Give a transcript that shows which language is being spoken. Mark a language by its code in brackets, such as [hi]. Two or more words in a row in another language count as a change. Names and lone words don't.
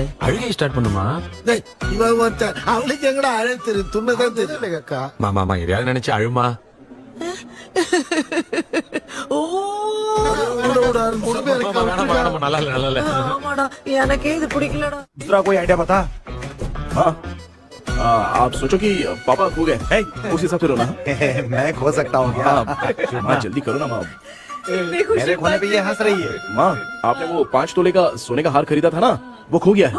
[ta] அழுகை ஸ்டார்ட் பண்ணுமா? டேய் இவன் ஒருத்தன் அவளுக்கு எங்கடா அழைத்து துண்ணதான் தெரியல அக்கா. மாமா எதையாவது நினைச்சு அழுமா. ஓ வேணாம், நல்லா இல்ல. ஆமாடா, எனக்கே இது பிடிக்கலடா. [hi] दूसरा कोई आइडिया बता। हाँ, आप सोचो कि पापा खो गए, उस हिसाब से रोना। मैं खो सकता हूँ क्या? माँ जल्दी करो ना माँ। मेरे खोने पे ये हंस रही है। माँ, आपने वो 5 तोले का सोने का हार खरीदा था ना, वो खो गया है।